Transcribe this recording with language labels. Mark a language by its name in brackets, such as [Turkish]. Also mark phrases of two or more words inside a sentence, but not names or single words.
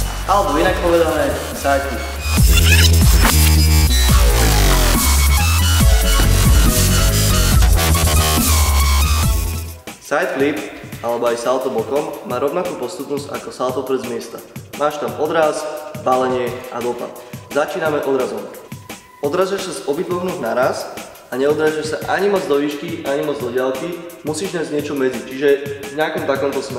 [Slovak] alebo inak povedané [English] side flip. Side flip, [Slovak] alebo aj salto bokom, má rovnakú postupnosť ako salto pred z miesta. Máš tam odraz, balenie a dopad. Začíname odrazom. Odrážaš sa z obidvoch nôh naraz a neodrážaš sa ani moc do výšky, ani moc do diaľky, musíš nájsť niečo medzi, čiže v nejakom takomto smere.